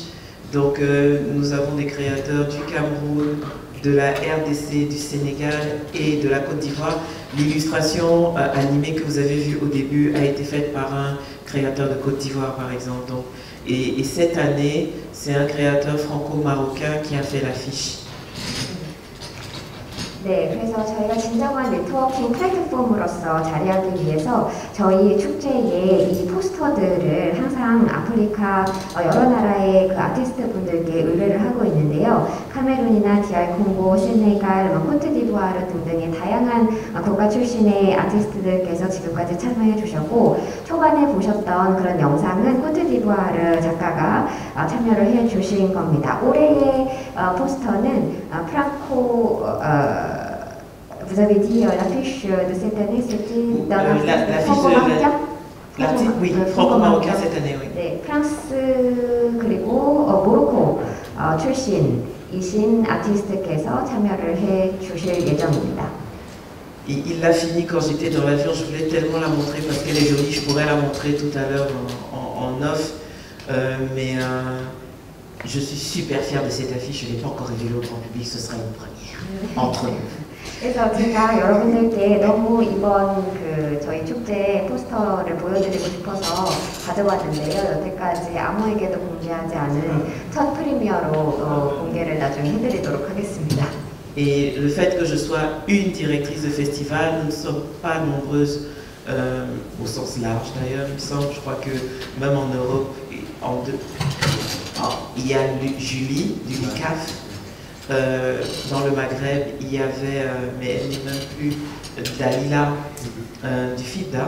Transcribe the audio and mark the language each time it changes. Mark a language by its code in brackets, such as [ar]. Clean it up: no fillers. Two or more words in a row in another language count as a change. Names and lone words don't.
[fr] Donc nous avons des créateurs du Cameroun, de la RDC, du Sénégal et de la Côte d'Ivoire. L'illustration animée que vous avez vue au début a été faite par un créateur de Côte d'Ivoire par exemple. Donc, et cette année, c'est un créateur franco-marocain qui a fait l'affiche. [ko] 네, 그래서 저희가 진정한 네트워킹 플랫폼으로서 자리하기 위해서 저희 축제에 이 포스터들을 항상 아프리카 여러 나라의 그 아티스트 분들께 의뢰를 하고 있는데요. 카메룬이나 DR 콩고, 세네갈, 코트디부아르 등등의 다양한 국가 출신의 아티스트들께서 지금까지 참여해 주셨고 초반에 보셨던 그런 영상은 코트디부아르 작가가 참여를 해 주신 겁니다. 올해의 포스터는 프랑코 [fr] vous avez dit l'affiche de cette année, c'était dans l'affiche franco-marocain? Oui, franco-marocain cette année, oui. [ko] 네, 프랑스 그리고 모로코 출신이신 아티스트께서 참여를 해 주실 예정입니다. [fr] Il l'a fini quand j'étais dans l'avion, je voulais tellement la montrer parce qu'elle est jolie, je pourrais la montrer tout à l'heure en off, mais je suis super fière de cette affiche, je ne l'ai pas encore révélée au grand public, ce sera une première entre nous. [ko] 그래서 제가 여러분들께 너무 이번 그 저희 축제 포스터를 보여드리고 싶어서 가져왔는데요. 여태까지 아무에게도 공개하지 않은 첫 프리미어로 공개를 나중에 해드리도록 하겠습니다. [fr] Et le fait que je sois une directrice de festival, nous ne sommes pas nombreuses au sens large d'ailleurs, il me semble. Je crois que même en Europe, il y a Julie du LICAF. Dans le Maghreb, il y avait, mais elle n'est même plus, Dalila du FIDA.